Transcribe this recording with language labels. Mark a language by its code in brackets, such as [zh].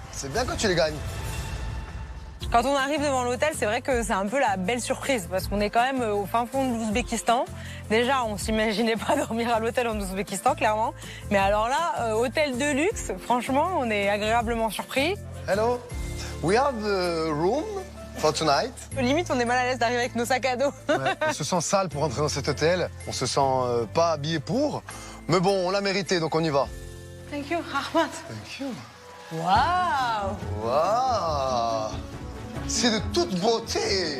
[fr] C'est bien quand tu les gagnes. Quand on arrive devant l'hôtel, c'est vrai que c'est un peu la belle surprise parce qu'on est quand même au fin fond de l'Ouzbékistan. Déjà, on s'imaginait pas dormir à l'hôtel en Ouzbékistan, clairement. Mais alors là, hôtel de luxe, franchement, on est agréablement surpris. [en] Hello, we have a room for tonight. [fr] Limite, on est mal à l'aise d'arriver avec nos sacs à dos. Ouais, on se sent sale pour rentrer dans cet hôtel. On se sent pas habillé pour. Mais bon, on l'a mérité, donc on y va. [en] Thank you, Ahmad. Thank you. [fr] Waouh! Waouh! C'est de toute beauté.